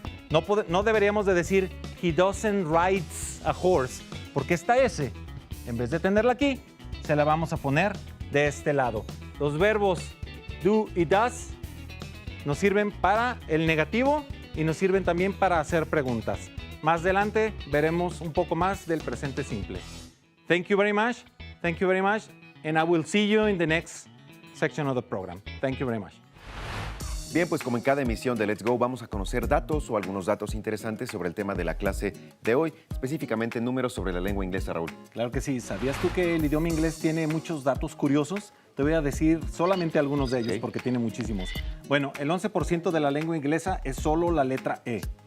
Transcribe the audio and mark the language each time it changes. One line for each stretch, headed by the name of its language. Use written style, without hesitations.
Spanish: No deberíamos de decir
English: he doesn't rides a horse,
Spanish: porque esta S, en vez de tenerla aquí, se la vamos a poner de este lado. Los verbos do y does nos sirven para el negativo y nos sirven también para hacer preguntas. Más adelante veremos un poco más del presente simple.
English: Thank you very much, and I will see you in the next section of the program. Thank you very much.
Spanish: Bien, pues como en cada emisión de Let's Go, vamos a conocer datos o algunos datos interesantes sobre el tema de la clase de hoy, específicamente números sobre la lengua inglesa, Raúl. Claro que sí. ¿Sabías tú que el idioma inglés tiene muchos datos curiosos? Te voy a decir solamente algunos de ellos, Sí. porque tiene muchísimos. Bueno, el 11% de la lengua inglesa es solo la letra E.